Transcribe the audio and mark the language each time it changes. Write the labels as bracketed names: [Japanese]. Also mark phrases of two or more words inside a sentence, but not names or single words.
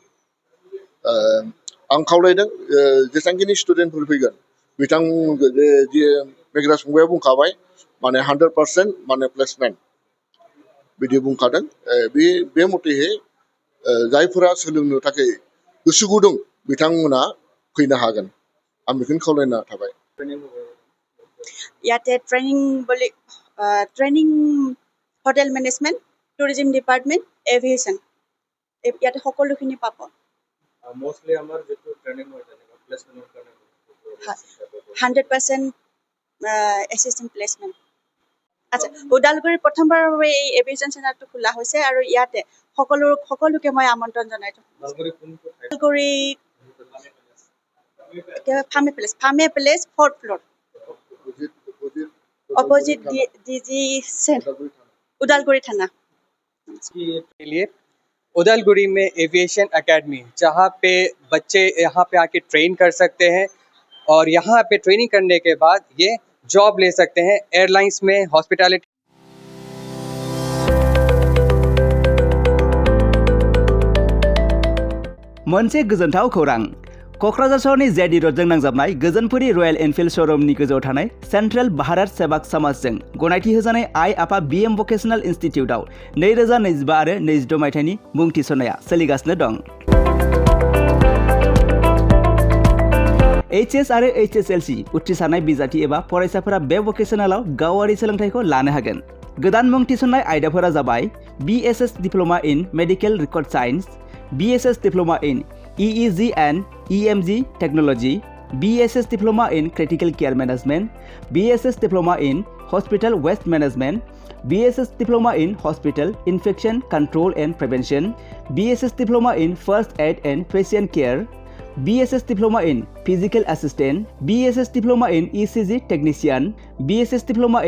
[Bodo] आं खावलायदों जेसेबांखिनि स्टुडेन्टफोर फैगोन बिथांमोनखौ जे मेघराज फंबाया बुंखाबाय माने 100% माने प्लेसमेन्ट बिदि बुंखादों बे मथेहै जायफोरा सोलोंनो थाखाय गोसो गुदुं बिथांमोना फैनो हागोन आं बेखौनो खावलायना थाबाय [Assamese] ইয়াতে [English] training hotel management tourism department aviation [Assamese] ইয়াতে সকলোখিনি পাব মোষ্টলি আমাৰ যিটো ট্ৰেইনিং হয় তেনেকুৱা প্লেচমেণ্টৰ কাৰণে 100% [English] assistant placement [Assamese] আচ্ছা ওদালগুৰিৰ প্ৰথমবাৰৰ বাবে এই এভিয়েশ্যন চেণ্টাৰটো খোলা হৈছে আৰু ইয়াতে সকলোকে মই আমন্ত্ৰণ জনাইছোঁ ওদালগুৰি ফাৰ্মে প্লেচ 4th floor অপোजिट डीजी उदालगुरी थाना [Hindi] के लिए उदालगुरी में एविएशन एकेडमी जहाँ पे बच्चे यहाँ पे आके ट्रेन कर सकते हैं और यहाँ पे ट्रेनिंग करने के बाद ये जॉब ले सकते हैं एयरलाइंस में, हॉस्पिटैलिटी। [Bodo] मोनसे गोजोनथाव खौरां क'क्राझार सहरनि जेडि रोडजों नांजाबनाय गोजोनपुरी रयेल एनफिल्ड श'रुमनि गोजौआव थानाय सेन्ट्रेल भारत सेवाक समाजजों गनायथि होजानाय आइ आफा बिएम भकेशनेल इनस्टिट्यूटआव 2025 आरो 26 मायथाइनि मुं थिसननाया सोलिगासिनो दं। HS आरो HSLC उथ्रिसारनाय बिजाथि एबा फरायसाफोरा बे भकेशनेलाव गावारि सोलोंथाइखौ लानो हागोन। गोदान मुं थिसननाय आयदाफोरा जाबाय [English] BSS diploma in medical record science, BSS diploma in EEG and EMG Technology, BSS Diploma in Critical Care Management, BSS Diploma in Hospital Waste Management, BSS Diploma in Hospital Infection Control and Prevention, BSS Diploma in First Aid and Patient Care, BSS Diploma in Physical Assistant, BSS Diploma in ECG Technician, BSS Diploma